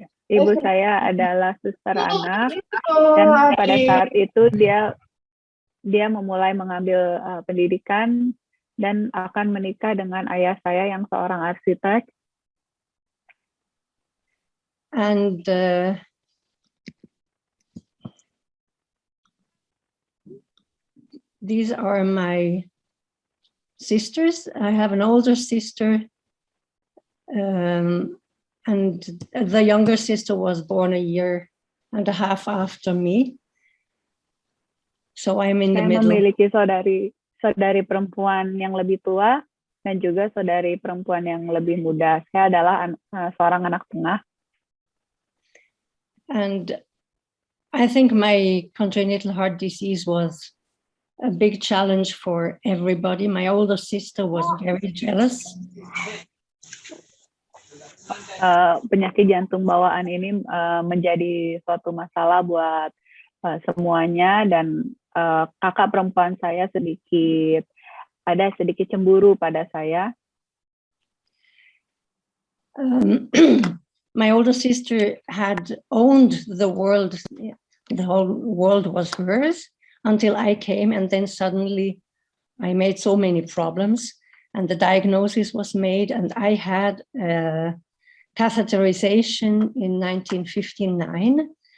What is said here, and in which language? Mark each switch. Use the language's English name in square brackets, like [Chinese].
[Indonesian] Ibu saya adalah suster anak, dan pada saat itu dia memulai mengambil pendidikan dan akan menikah dengan ayah saya yang seorang arsitek. [English] And these are my sisters. I have an older sister, and the younger sister was born 1.5 years after me. So I'm in the middle. [Indonesian] Saya memiliki saudari perempuan yang lebih tua dan juga saudari perempuan yang lebih muda. Saya adalah seorang anak tengah. [English] And I think my congenital heart disease was a big challenge for everybody. My older sister was very jealous. [Indonesian] Penyakit jantung bawaan ini menjadi suatu masalah buat semuanya, dan kakak perempuan saya ada sedikit cemburu pada saya. [English] My older sister had owned the world. The whole world was hers until I came, and then suddenly I made so many problems, and the diagnosis was made, and I had catheterization in 1959.